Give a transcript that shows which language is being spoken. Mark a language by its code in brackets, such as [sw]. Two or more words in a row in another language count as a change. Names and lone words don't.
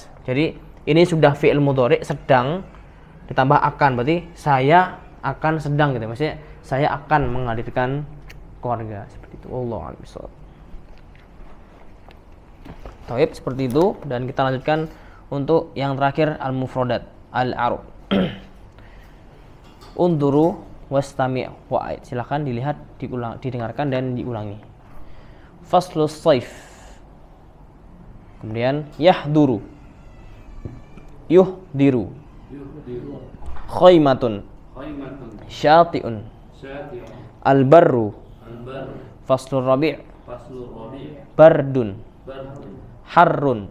[id] Jadi ini sudah [ar] فعل مضارع [id] sedang ditambah akan, berarti saya akan sedang gitu. Maksudnya saya akan menghadirkan keluarga seperti itu. [ar] والله أعلم بالصواب. [id] Taib, seperti itu. Dan kita lanjutkan untuk yang terakhir [ar] المفردات العرب. انظر واستمع وأعد. [id] Silakan dilihat, didengarkan dan diulangi. [ar] فصل الصيف. Kemudian يحضر يحضر خيمة شاطئ البر فصل الربيع برد حر.